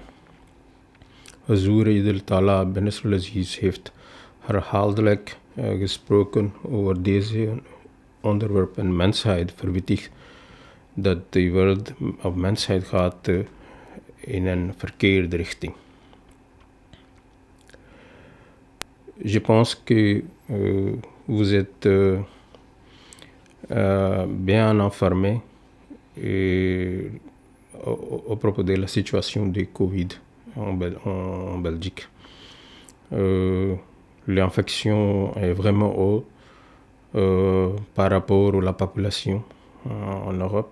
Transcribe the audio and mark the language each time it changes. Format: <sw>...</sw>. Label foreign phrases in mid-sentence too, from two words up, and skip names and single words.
<nl>Huzoor Eid Ta'ala bin Nasr al-Aziz heeft herhaaldelijk gesproken over deze onderwerp en mensheid verwittigt dat de wereld of mensheid gaat in een verkeerde richting.</nl> <fr>Je pense que vous êtes bien informé au propos de la situation de Covid en Belgique. L'infection est vraiment haute par rapport à la population en Europe.</fr>